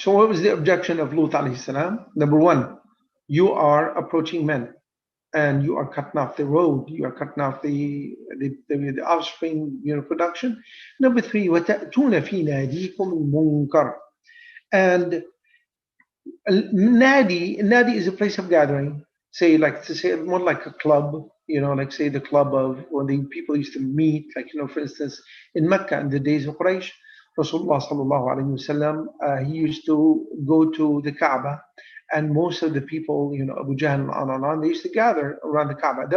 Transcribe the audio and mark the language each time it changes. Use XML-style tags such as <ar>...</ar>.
<en>So what was the objection of Lut alayhi salam? Number one, you are approaching men and you are cutting off the road, you are cutting off the offspring, production.</en> <ar>Number three, وَتَأْتُونَ فِي نَادِيكُمُ الْمُنْكَرَ.</ar> <en>And nadi is a place of gathering. Say more like a club, like say the club of when the people used to meet, like, for instance, in Mecca in the days of Quraysh, Rasulullah sallallahu alaihi wasallam, he used to go to the Kaaba, and most of the people, Abu Jahl and they used to gather around the Kaaba.</en>